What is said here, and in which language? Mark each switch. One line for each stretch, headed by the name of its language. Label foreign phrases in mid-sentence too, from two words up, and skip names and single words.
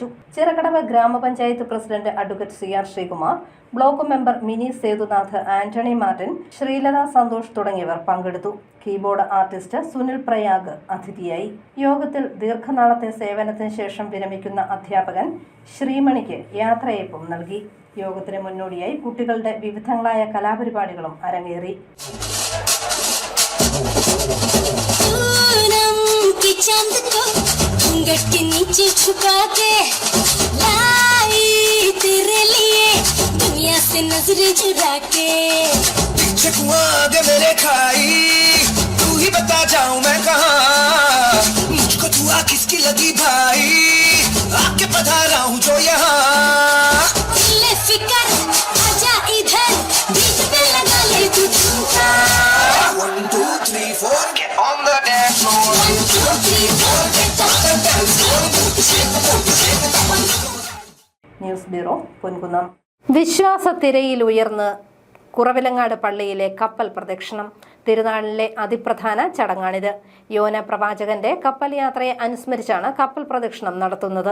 Malayalam: ചിറക്കടവ് ഗ്രാമപഞ്ചായത്ത്
English: president advocate
Malayalam: CR ശ്രീകുമാർ,
English: block member
Malayalam: മിനി സേതുനാഥ്, ആന്റണി മാർട്ടിൻ, ശ്രീലത സന്തോഷ് തുടങ്ങിയവർ പങ്കെടുത്തു.
English: keyboard artist
Malayalam: സുനിൽ പ്രയാഗ് അതിഥിയായി. യോഗത്തിൽ ദീർഘനാളത്തെ സേവനത്തിന് ശേഷം വിരമിക്കുന്ന അധ്യാപകൻ ശ്രീമണിക്ക് യാത്രയയപ്പും നൽകി. യോഗത്തിന് മുന്നോടിയായി കുട്ടികളുടെ വിവിധങ്ങളായ കലാപരിപാടികളും അരങ്ങേറി.
Hindi: चांद को घूंघट के नीचे छुपा के लाई तेरे लिए दुनिया से नजरें चुरा के दे मेरे खाई तू ही बता जाऊं मैं कहाँ मुझको दुआ किसकी लगी भाई आके पधारा हूँ जो यहाँ ले फिकर आजा इधर बीच पे लगा ले तू झुमका
English: 1 2 3 4 get on the dance floor 1 2 3 4 get on the dance floor news bureau,
Malayalam: പൊൻകുന്നം. വിശ്വാസത്തിരയിൽ ഉയർന്ന് കുറവിലങ്ങാട് പള്ളിയിലെ കപ്പൽ പ്രദക്ഷിണം. തിരുനാളിലെ അതിപ്രധാന ചടങ്ങാണിത്. യോന പ്രവാചകന്റെ കപ്പൽ യാത്രയെ അനുസ്മരിച്ചാണ് കപ്പൽ പ്രദക്ഷിണം നടത്തുന്നത്.